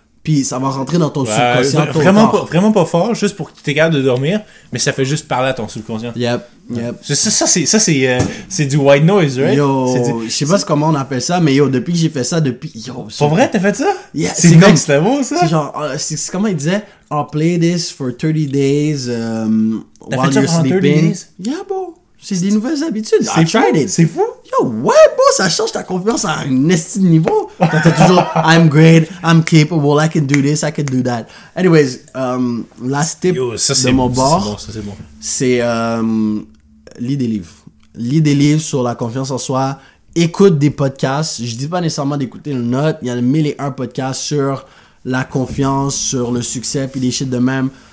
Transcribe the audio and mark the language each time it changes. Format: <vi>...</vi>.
<fr>Puis ça va rentrer dans ton subconscient. Vraiment pas fort, juste pour que tu aies capable de dormir, mais ça fait juste parler à ton subconscient.</fr> <en>Yep.</en> <fr>Ça c'est du</fr> <en>white noise, right?</en> <fr>Yo, je sais pas comment on appelle ça, mais yo, depuis que j'ai fait ça, Pour vrai, t'as fait ça?</fr> <en>Yeah,</en> <fr>c'est comme c'était beau, ça? C'est genre, c'est comment il disait?</fr> <en>I'll play this for 30 days while you're sleeping. Yeah, bro.</en> <fr>C'est des nouvelles habitudes.</fr> <en>I tried it.</en> <fr>C'est fou. Yo, ouais, bro, ça change ta confiance à un esti de niveau. Quand t'as toujours,</fr> <en>I'm great, I'm capable, I can do this, I can do that.</en> <fr>Anyways,</fr> <en>last tip</en> <fr>de mon bord, c'est lis des livres. Lis des livres sur la confiance en soi. Écoute des podcasts. Je dis pas nécessairement d'écouter une note. Il y a 1001 podcasts sur la confiance, sur le succès, puis des shit de même.</fr>